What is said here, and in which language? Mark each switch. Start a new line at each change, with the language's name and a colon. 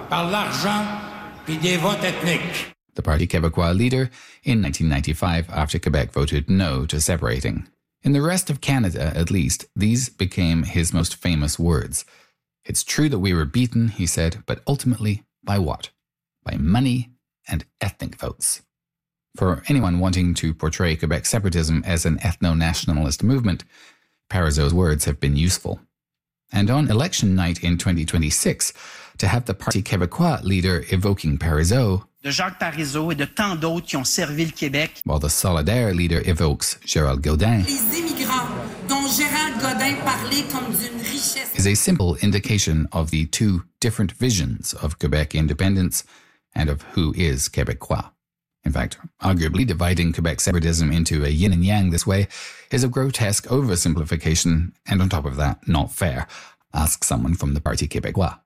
French: Par l'argent puis des votes ethniques.
English: The Parti Québécois leader in 1995 after Quebec voted no to separating. In the rest of Canada, at least, these became his most famous words. It's true that we were beaten, he said, but ultimately, by what? By money and ethnic votes. For anyone wanting to portray Quebec separatism as an ethno-nationalist movement, Parizeau's words have been useful. And on election night in 2026, to have the Parti Québécois leader evoking Parizeau,
French: de Jacques Parizeau et de tant d'autres qui ont servi le Québec,
English: while the Solidaire leader evokes Gérald Godin,
French: les immigrants dont Gérald Godin parlait comme d'une richesse,
English: is a simple indication of the two different visions of Quebec independence and of who is Québécois. In fact, arguably dividing Quebec separatism into a yin and yang this way is a grotesque oversimplification and on top of that, not fair. Ask someone from the Parti Québécois.